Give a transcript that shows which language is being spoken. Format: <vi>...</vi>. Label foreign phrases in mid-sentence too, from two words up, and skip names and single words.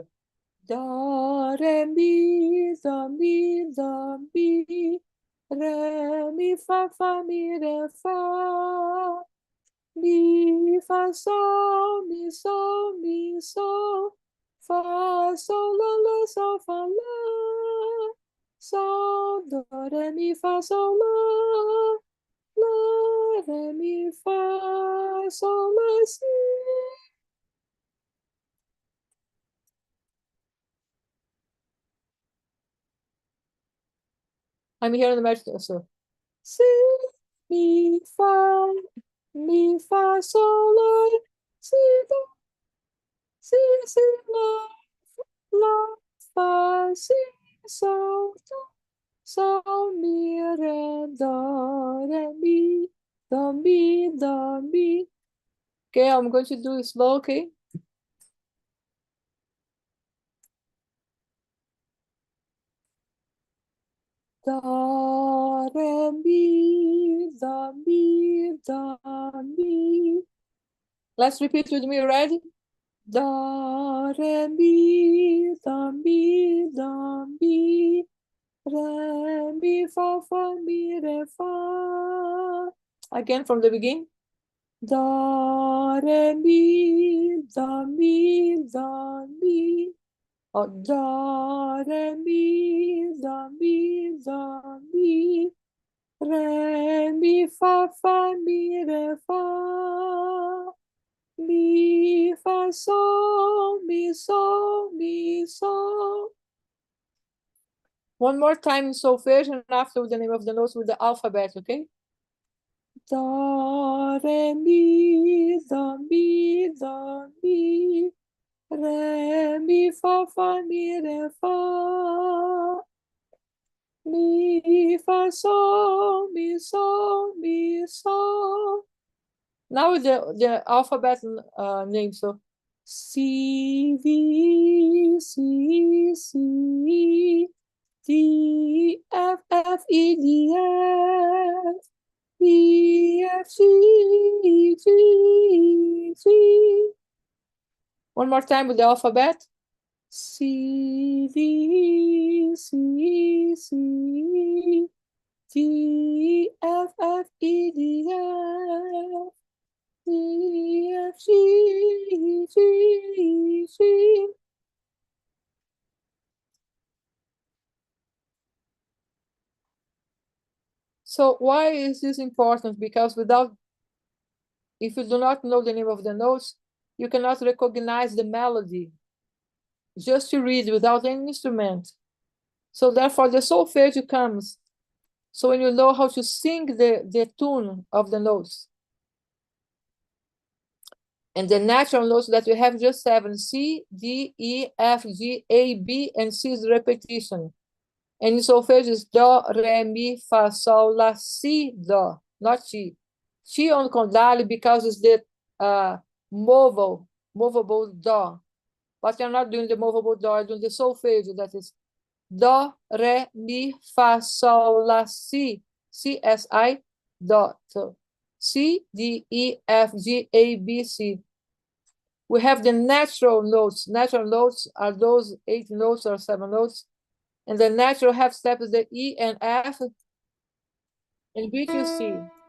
<en>Do, re, mi, do, mi, do, mi, re, mi, fa, mi, re, fa, mi, fa, sol, mi, sol, mi, sol, fa, sol, la, sol, fa, la, sol, do, re, mi, fa, sol, la, re, mi, fa, sol, la, si. I'm here on the magic also. Si, mi, fa, sol, la, si, do, si, la, fa, si, sol, do, sol, mi, re, do, re, mi, Don't be, don't be. Okay, I'm going to do it slow, okay? Do, re, mi, do, mi, do, mi. Let's repeat with me, ready? Do, re, mi, do, mi, do, mi. Re, mi, fa, mi, re, fa. Again from the beginning. Do, re, mi, do, mi, do, mi. Oh, do, re, mi, do, mi, do, mi. Re, mi, fa, mi, re, fa. Mi, fa, sol, mi, sol, mi, sol. One more time in solfege and after with the name of the notes with the alphabet, okay? Do, re, mi, do, mi, do, mi. Re, mi, fa, mi, re, fa. Mi, fa, sol, mi, sol, mi, sol. Now with the alphabet name, so C, V, C, C, D, F, F, E, D, F, E, F, G, G, G. One more time with the alphabet. C, D, C, C, D, F, F, E, D, F, E, F, G, G, G. So why is this important? Because if you do not know the name of the notes, you cannot recognize the melody. Just to read without any instrument. So therefore the solfege comes. So when you know how to sing the tune of the notes. And the natural notes that we have just 7, C, D, E, F, G, A, B, and C is the repetition. And in solfege is do, re, mi, fa, sol, la, si, do, not chi. Chi on condale because it's the movable do. But you're not doing the movable do, you're doing the solfege, that is do, re, mi, fa, sol, la, si, C, S, I, do. So C, D, E, F, G, A, B, C. We have the natural notes. Natural notes are those 8 notes or 7 notes. And the natural half step is the E and F and B to C.</en>